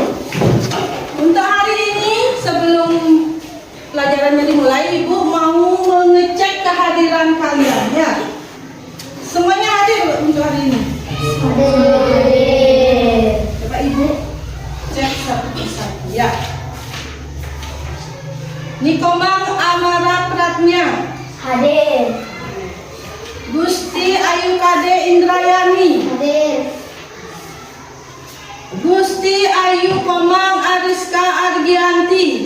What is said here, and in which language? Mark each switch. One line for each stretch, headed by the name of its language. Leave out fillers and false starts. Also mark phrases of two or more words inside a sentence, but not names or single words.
Indonesian: Untuk hari ini sebelum pelajarannya dimulai, Ibu mau mengecek kehadiran kalian ya. Semuanya hadir untuk hari ini. Hadir. Coba Ibu cek satu persatu ya. Nikomang Amara Pratnya, Hadir. Gusti Ayu Kade Indrayani, Hadir. Gusti Ayu Komang Ariska Argianti,